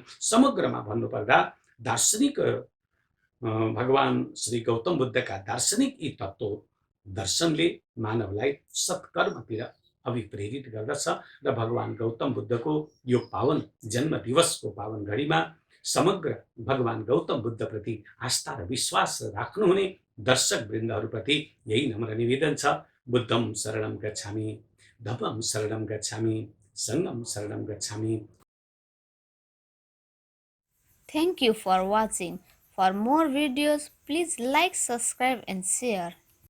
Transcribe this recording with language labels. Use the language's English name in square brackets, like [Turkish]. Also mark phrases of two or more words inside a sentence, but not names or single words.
[Nepali] समग्रमा भन्नुपर्दा दार्शनिक भगवान श्री गौतम बुद्धका दार्शनिक यी तत्त्व दर्शनले मानवलाई सत्कर्मतिर अभिप्रेरित गर्दछ र भगवान गौतम बुद्धको यो पावन जन्म दिवसको पावन घडीमा समग्र भगवान गौतम बुद्धप्रति आस्था र विश्वास राख्नुहुने दर्शक वृन्दहरूप्रति यही नम्र निवेदन छ। [Pali] बुद्धं शरणं गच्छामि, धम्मं शरणं गच्छामि, सङ्घं शरणं गच्छामि। [English] Thank you for watching. For more videos, please like, subscribe and share.